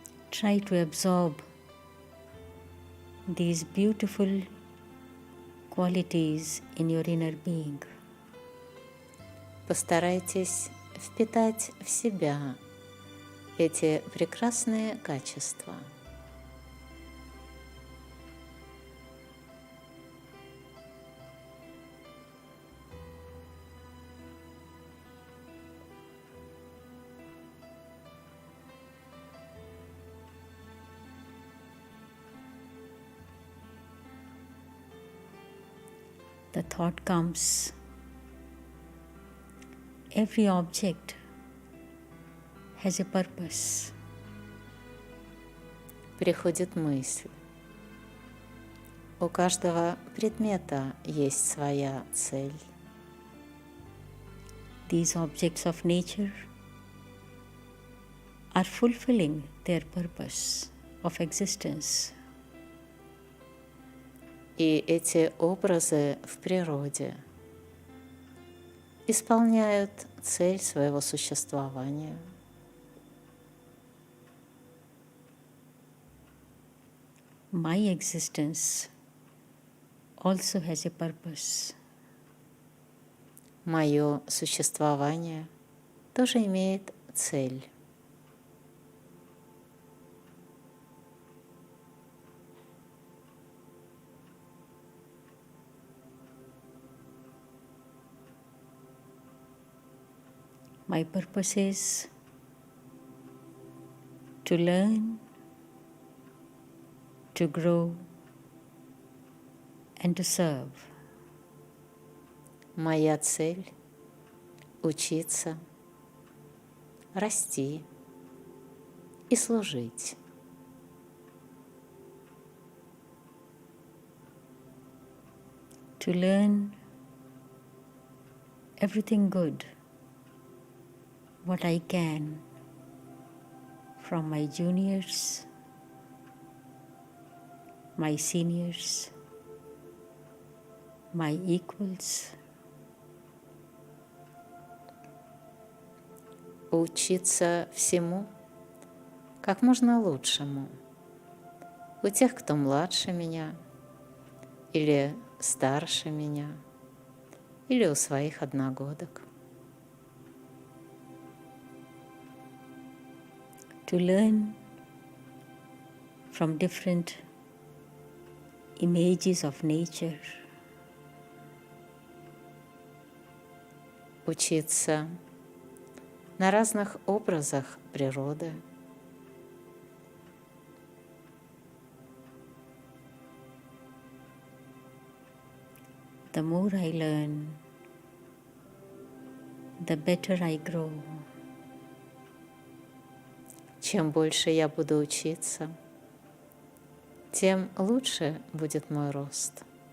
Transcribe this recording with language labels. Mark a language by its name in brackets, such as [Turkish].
[English] Try to absorb these beautiful qualities in your inner being. [Russian] Постарайтесь впитать в себя эти прекрасные качества. [English] The thought comes, every object has a purpose. [Russian] Приходит мысль. У каждого предмета есть своя цель. [English] These objects of nature are fulfilling their purpose of existence. [Russian] И эти образы в природе исполняют цель своего существования. [English] My existence also has a purpose. [Russian] Мое существование тоже имеет цель. [English] My purpose is to learn, to grow, and to serve. [Russian] Моя цель — учиться, расти и служить. [English] To learn everything good, what I can, from my juniors, my seniors, my equals. [Russian] Учиться всему как можно лучшему у тех, кто младше меня или старше меня, или у своих одногодок. [English] To learn from different images of nature. [Russian] Учиться на разных образах природы. [English] The more I learn, the better I grow. [Russian] Чем больше я буду учиться, тем лучше будет мой рост.